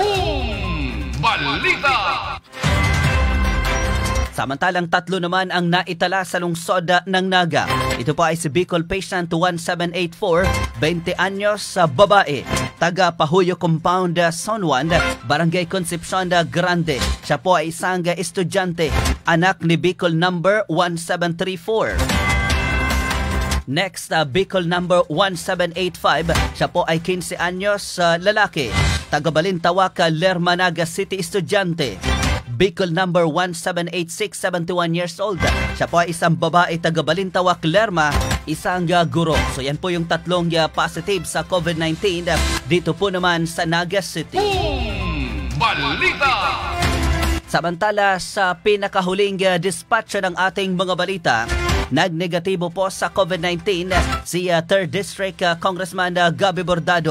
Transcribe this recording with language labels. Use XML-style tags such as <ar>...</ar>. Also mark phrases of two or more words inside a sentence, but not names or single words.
<tl>Balita! Samantalang 3 naman ang naitala sa lungsod ng Naga. Ito po ay si Bicol patient 1784, 20 anyos, babae, taga Pahuyo Compound, San Juan, Barangay Concepcion Grande. Siya po ay isang estudyante, anak ni Bicol number 1734.</tl> <en>Next, Bicol number 1785.</en> <tl>Siya po ay 15 anyos, lalaki, taga Balintawak, Lerma, Naga City, estudyante.</tl> <en>Bicol number 1786, 71 years old.</en> <tl>Siya po ay isang babae, taga Balintawak, Lerma, isang guro. So yan po yung 3 positive sa COVID-19 dito po naman sa Naga City. Balita! Samantala sa pinakahuling dispatch ng ating mga balita, nagnegatibo po sa COVID-19 si 3rd District Congressman Gabby Bordado.</tl>